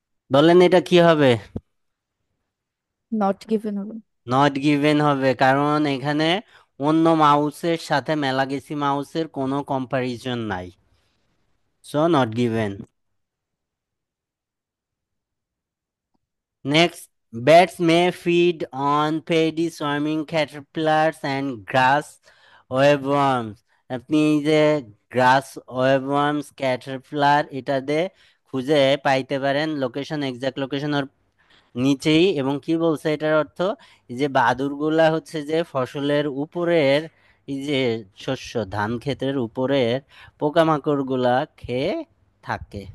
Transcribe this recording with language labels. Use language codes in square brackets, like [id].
[bn] বলেন এটা কি হবে? নট গিভেন হবে। নট গিভেন হবে, কারণ এখানে অন্য মাউসের সাথে ম্যালাগেসি মাউসের কোনো কম্পারিজন নাই, so not given. [en] Next, bats may feed on paddy, swarming caterpillars and grass webworms. [bn] আপনি এই যে গ্রাস ওয়েবওয়ার্মস, ক্যাটারপিলার ইত্যাদি খুঁজে পাইতে পারেন, লোকেশন, এক্সাক্ট লোকেশন ওর নিচেই। এবং কি বলছে এটার অর্থ, এই যে বাদুড়গুলা হচ্ছে যে ফসলের উপরের, এই যে শস্য ধান ক্ষেতের উপরের পোকামাকড় গুলা খেয়ে থাকে।